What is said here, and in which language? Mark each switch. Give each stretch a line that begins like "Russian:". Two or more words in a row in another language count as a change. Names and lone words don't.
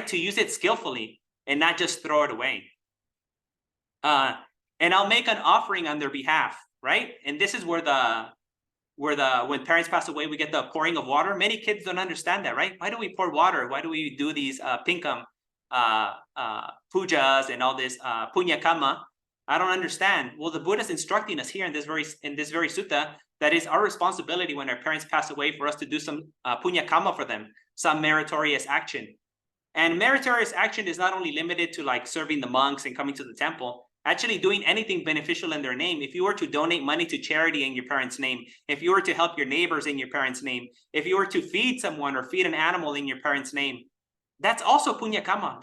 English: To use it skillfully and not just throw it away. And I'll make an offering on their behalf, right? And this is where when parents pass away, we get the pouring of water. Many kids don't understand that, right? Why do we pour water? Why do we do these pinkam pujas and all this
Sanskrit: punya kama?
English: I don't understand. Well, the Buddha is instructing us here in this very sutta that is our responsibility when our parents pass away for us to do some
Sanskrit: punya kama
English: for them, some meritorious action. And meritorious action is not only limited to like serving the monks and coming to the temple. actually doing anything beneficial in their name. If you were to donate money to charity in your parents' name, if you were to help your neighbors in your parents' name, if you were to feed someone or feed an animal in your parents' name, that's also
Sanskrit: punya karma.